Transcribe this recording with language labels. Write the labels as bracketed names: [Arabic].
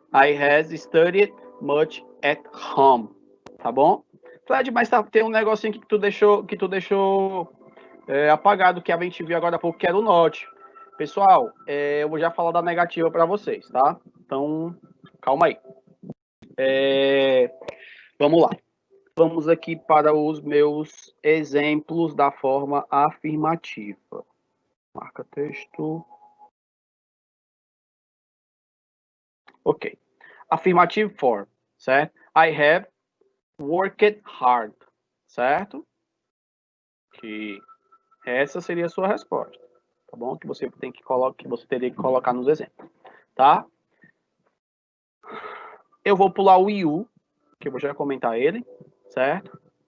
[English] I has studied much at home. [Portuguese] Tá bom? Fred, mas tem um negocinho que tu deixou apagado, que a gente viu agora há pouco, que era o not. Pessoal, eu vou já falar da negativa para vocês, tá? Então, calma aí. Vamos lá. Vamos aqui para os meus exemplos da forma afirmativa. Marca texto. [English] Ok. Affirmative form, [Portuguese] certo? [English] I have worked hard, [Portuguese] certo? Que essa seria a sua resposta, tá bom? Que você teria que colocar nos exemplos, tá? Eu vou pular o you, que eu vou já comentar ele, certo?